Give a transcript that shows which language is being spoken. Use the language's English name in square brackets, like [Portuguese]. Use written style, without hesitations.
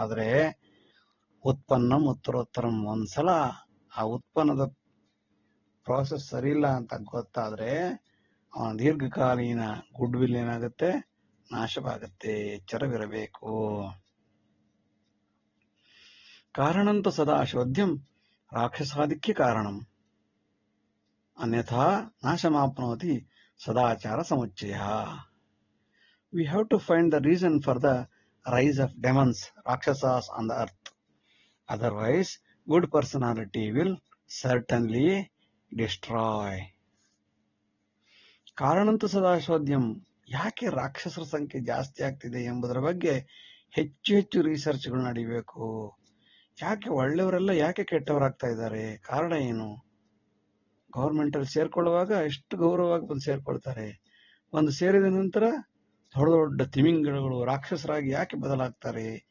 [Kannada] ಆದ್ರೆ [Sanskrit] ಉತ್ಪನ್ನಂ ಉತ್ತರೋತ್ತರಂ. [Kannada] ಒಂದ್ಸಲ ಆ ಉತ್ಪನ್ನದ ಪ್ರಾಸೆಸ್ ಸರಿ ಇಲ್ಲ ಅಂತ ಗೊತ್ತಾದ್ರೆ ಅವನ ದೀರ್ಘಕಾಲೀನ ಗುಡ್ ವಿಲ್ ಏನಾಗುತ್ತೆ, ನಾಶವಾಗುತ್ತೆ. ಎಚ್ಚರವಿರಬೇಕು. [Sanskrit] ಕಾರಣಂತೂ ಸದಾ ಶೋಧ್ಯಂ ರಾಕ್ಷಸಾಧಿಕ್ಯ ಕಾರಣಂ, ಅನ್ಯಥಾ ನಾಶಮಾಪ್ನೋತಿ ಸದಾಚಾರ ಸಮುಚ್ಚಯ. [English] We have to find the reason for the rise of demons, rakshasas on the earth. Otherwise, good personality will certainly destroy. [Sanskrit] ಕಾರಣಂತೂ ಸದಾ ಶೋಧ್ಯಂ. [Kannada] ಯಾಕೆ ರಾಕ್ಷಸರ ಸಂಖ್ಯೆ ಜಾಸ್ತಿ ಆಗ್ತಿದೆ ಎಂಬುದರ ಬಗ್ಗೆ ಹೆಚ್ಚು ಹೆಚ್ಚು ರಿಸರ್ಚ್ಗಳು ನಡೀಬೇಕು. ಯಾಕೆ ಒಳ್ಳೆಯವರೆಲ್ಲ ಯಾಕೆ ಕೆಟ್ಟವರಾಗ್ತಾ ಇದ್ದಾರೆ, ಕಾರಣ ಏನು? ಗವರ್ಮೆಂಟ್ ಅಲ್ಲಿ ಸೇರ್ಕೊಳ್ಳುವಾಗ ಎಷ್ಟು ಗೌರವವಾಗಿ ಬಂದು ಸೇರ್ಕೊಳ್ತಾರೆ, ಒಂದು ಸೇರಿದ ನಂತರ ದೊಡ್ಡ ದೊಡ್ಡ ತಿಮಿಂಗಲಗಳು ರಾಕ್ಷಸರಾಗಿ ಯಾಕೆ ಬದಲಾಗ್ತಾರೆ?